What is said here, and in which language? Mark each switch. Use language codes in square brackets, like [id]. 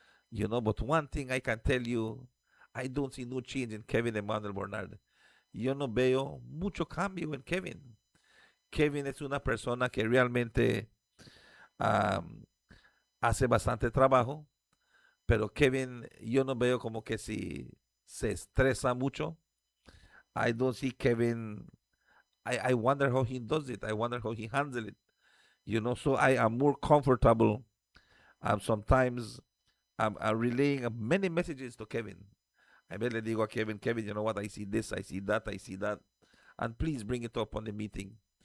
[en] But one thing I can tell you, I don't see no change in Kevin Emmanuel Bernard. [es] Yo no veo mucho cambio en Kevin. Kevin es una persona que realmente hace bastante trabajo, pero Kevin, yo no veo como que si se estresa mucho. [en] I don't see Kevin. I wonder how he does it. I wonder how he handles it. So I am more comfortable. Sometimes I'm relaying many messages to Kevin. I [es] le digo a [en] Kevin, you know what, I see this, I see that, and please bring it up on the meeting.